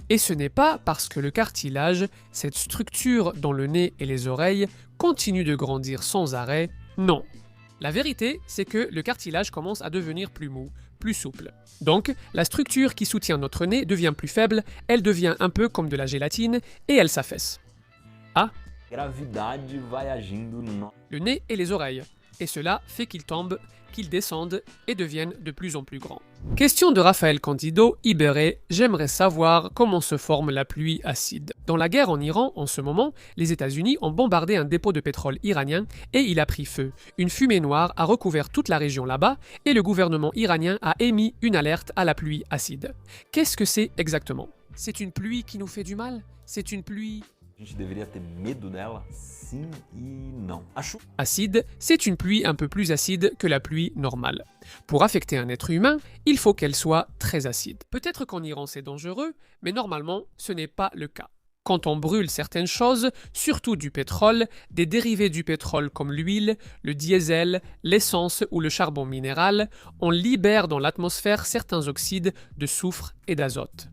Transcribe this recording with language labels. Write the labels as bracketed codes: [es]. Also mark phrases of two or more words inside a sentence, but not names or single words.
[fr] Et ce n'est pas parce que le cartilage, cette structure dans le nez et les oreilles, continue de grandir sans arrêt, non. La vérité, c'est que le cartilage commence à devenir plus mou, plus souple. Donc, la structure qui soutient notre nez devient plus faible, elle devient un peu comme de la gélatine et elle s'affaisse. Ah, [pt] Gravidade vai agindo no... [fr] le nez et les oreilles. Et cela fait qu'ils tombent, qu'ils descendent et deviennent de plus en plus grands. Question de Raphaël Candido, Ibéré, j'aimerais savoir comment se forme la pluie acide. Dans la guerre en Iran, en ce moment, les États-Unis ont bombardé un dépôt de pétrole iranien et il a pris feu. Une fumée noire a recouvert toute la région là-bas et le gouvernement iranien a émis une alerte à la pluie acide. Qu'est-ce que c'est exactement? C'est une pluie qui nous fait du mal? C'est une pluie... [pt] A gente deveria ter medo dela? Sim e não. Acho... [fr] Acide, c'est une pluie un peu plus acide que la pluie normale. Pour affecter un être humain, il faut qu'elle soit très acide. Peut-être qu'en Iran c'est dangereux, mais normalement ce n'est pas le cas. Quand on brûle certaines choses, surtout du pétrole, des dérivés du pétrole comme l'huile, le diesel, l'essence ou le charbon minéral, on libère dans l'atmosphère certains oxydes de soufre et d'azote.